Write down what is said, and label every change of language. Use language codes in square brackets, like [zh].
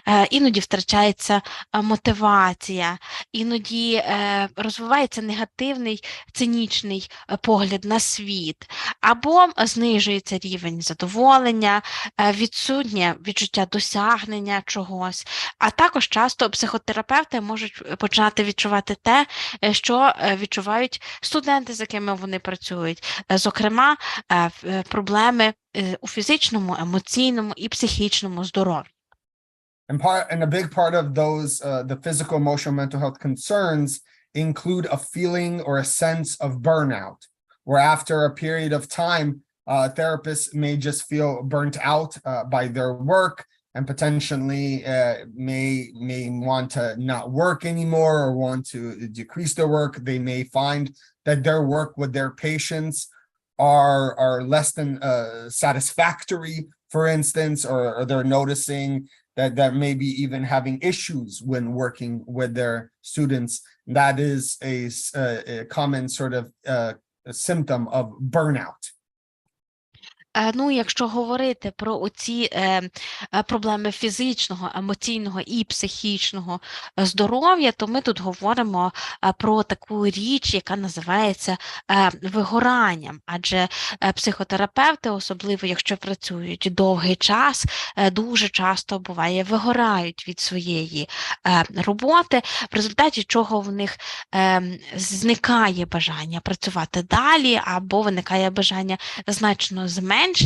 [uk] Іноді втрачається мотивація, іноді розвивається негативний, цинічний погляд на світ, або знижується рівень задоволення, відсутнє відчуття досягнення чогось. А також часто психотерапевти можуть почати відчувати те, що відчувають студенти, з якими вони працюють, зокрема, проблеми у фізичному, емоційному і психічному здоров'ї. [en] And a big part of those, the physical, emotional, mental health concerns include a feeling or a sense of burnout, where after a period of time, therapists may just feel burnt out by their work and potentially may want to not work anymore or want to decrease their work. They may find that their work with their patients are less than satisfactory, for instance, or they're noticing that maybe even having issues when working with their students. That is a common sort of symptom of burnout. [uk] Ну, якщо говорити про оці проблеми фізичного, емоційного і психічного здоров'я, то ми тут говоримо про таку річ, яка називається вигоранням. Адже психотерапевти, особливо якщо працюють довгий час, дуже часто буває вигорають від своєї роботи, в результаті чого в них зникає бажання працювати далі, або виникає бажання значно зменшити